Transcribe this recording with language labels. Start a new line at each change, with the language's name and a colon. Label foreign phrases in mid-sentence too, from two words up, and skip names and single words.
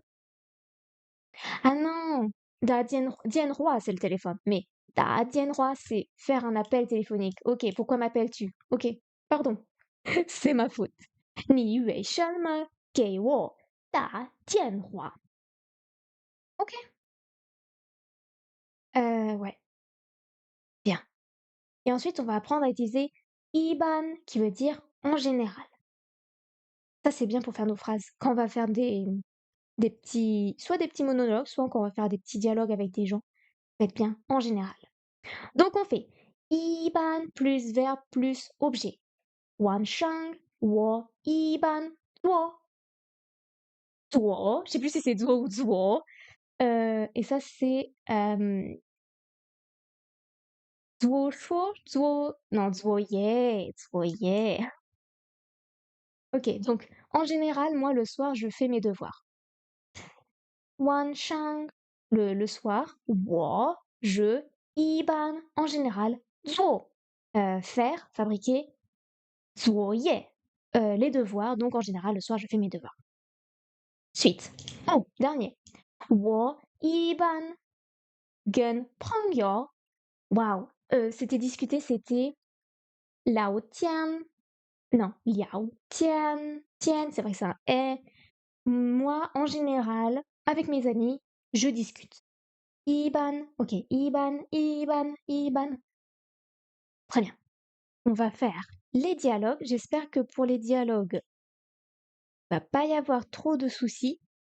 French: Ah non!
Chinese: 打电话
French: c'est le téléphone, mais
Chinese: 打电话
French: c'est faire un appel téléphonique. OK, pourquoi m'appelles-tu? OK, pardon, c'est ma faute.
Chinese: 你为什么给我打电话?
French: OK. Ouais. Bien. Et ensuite, on va apprendre à utiliser iban qui veut dire en général. Ça, c'est bien pour faire nos phrases. Quand on va faire soit des petits monologues, soit quand on va faire des petits dialogues avec des gens. Ça va être bien en général. Donc, on fait iban plus verbe plus objet.
Chinese: 晚上我一般做,
French: je sais plus si c'est 做 ou 做. Et ça, c'est 做说, non, 作业. Ok, donc en général, moi le soir, je fais mes devoirs.
Chinese: 晚上,
French: le soir,
Chinese: 我, je, 一般,
French: en général, 做, faire, fabriquer,
Chinese: 作业,
French: les devoirs, donc en général, le soir, je fais mes devoirs. Suite. Oh, dernier.
Chinese: 我一般跟朋友,
French: waouh, c'était discuté, c'était 聊天. Non, 聊天, tian, c'est vrai que c'est un est. Moi, en général, avec mes amis, je discute. Iban, ok, Iban. Très bien. On va faire les dialogues. J'espère que pour les dialogues, il va pas y avoir trop de soucis.